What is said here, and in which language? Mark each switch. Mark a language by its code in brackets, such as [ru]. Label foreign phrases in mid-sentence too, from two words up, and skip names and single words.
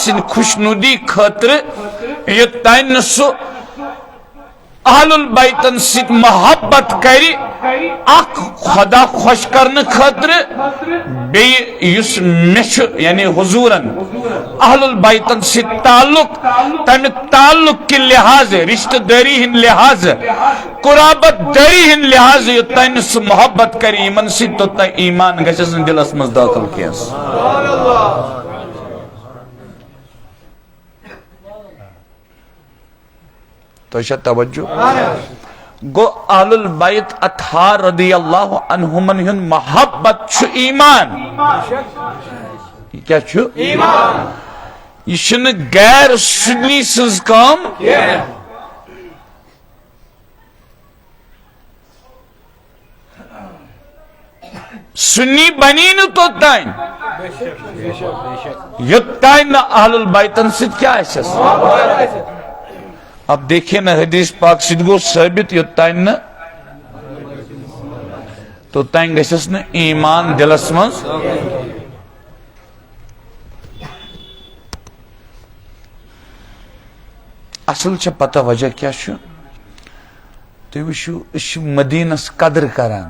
[ks] سٕنٛدِ خوشنودی خٲطرٕ، یوٚتانۍ نہٕ سُہ اہل البیتن سۭتۍ محبت کری اکھ خدا خوش کرنہٕ خٲطرٕ، بیٚیہِ یُس مےٚ چھُ یعنی حضورن اہل البیتن سۭتۍ تعلق، تمہِ تعلق کہِ لحاظٕ، رشتہٕ دٲری ہٕنٛدِ لحاظٕ، قرابت دٲری ہٕنٛدِ لحاظٕ یوٚتانۍ نہٕ سُہ محبت کری یِمن سۭتۍ توٚتانۍ ایمان گژھٮ۪س نہٕ دلس منٛز دٲخل کینٛہہ. تو شاید توجہ گو اہل البیت اطہار رضی اللہ عنہمن ہن محبت چھُ ایمان. یہ کیا چھُ؟ ایمان. یہ چھنہٕ غیر سنی سٕنٛز کٲم. سنی بنی نہٕ توٚتانۍ یوٚتانۍ نہٕ اہل البیتن سۭتۍ کیا آسٮ۪س. [ur] اب دیکھیں نا [ks] حدیث پاک سۭتۍ گوٚو ثٲبت یوٚتانۍ نہٕ توٚتانۍ گژھٮ۪س نہٕ ایمان دلس منٛز. اصل چھےٚ پتہ وجہ کیٛاہ چھُ؟ تُہۍ وٕچھِو أسۍ چھِ مدیٖنس قدر کران.